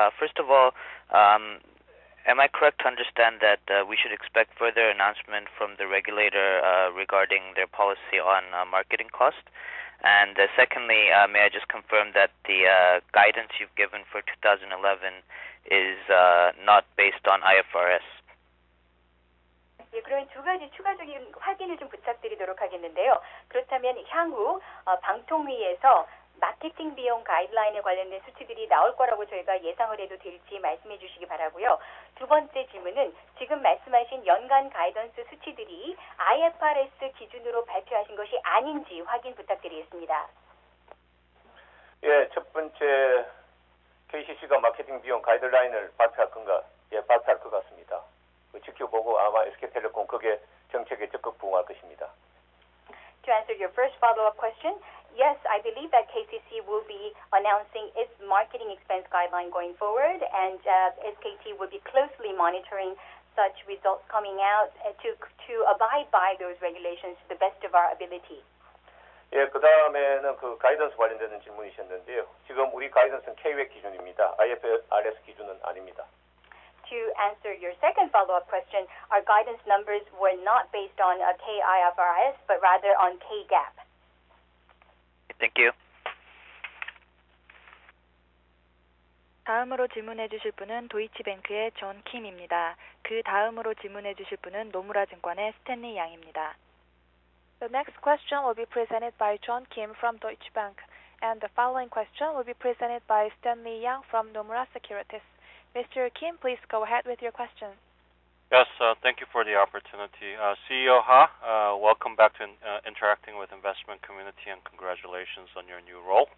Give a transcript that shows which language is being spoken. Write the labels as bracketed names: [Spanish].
[English] First of all, am I correct to understand that we should expect further announcement from the regulator regarding their policy on marketing cost? And secondly, may I just confirm that the guidance you've given for 2011 is not based on IFRS? [Korean] 예, 그런 두 가지 추가적인 확인을 좀 부탁드리도록 하겠는데요. 그렇다면 향후 방통위에서 마케팅 비용 가이드라인에 관련된 수치들이 나올 거라고 저희가 예상을 해도 될지 말씀해 주시기 바라고요. 두 번째 질문은 지금 말씀하신 연간 가이던스 수치들이 IFRS 기준으로 발표하신 것이 아닌지 확인 부탁드리겠습니다. 예, 첫 번째 KCC가 마케팅 비용 가이드라인을 발표할 건가? 예, 발표할 것 같습니다. 지켜보고 아마 SK텔레콤 그게 정책에 적극 부응할 것입니다. [English] To answer your first follow-up question, yes, I believe that KCC will be announcing its marketing expense guideline going forward, and SKT will be closely monitoring such results coming out to abide by those regulations to the best of our ability. [Korean] 예, 그 다음에는 그 가이던스 관련되는 질문이셨는데요. 지금 우리 가이던스는 KWEC 기준입니다. IFRS 기준은 아닙니다. [English] To answer your second follow-up question, our guidance numbers were not based on KIFRS, but rather on KGAP. Thank you. [Korean] 다음으로 질문해 주실 분은 도이치뱅크의 존 킴입니다. 그 다음으로 질문해 주실 분은 노무라 증권의 스탠리 양입니다. [English] The next question will be presented by John Kim from Deutsche Bank, and the following question will be presented by Stanley Yang from Nomura Securities. Mr. Kim, please go ahead with your question. Yes, thank you for the opportunity. CEO Ha, welcome back to interacting with investment community and congratulations on your new role.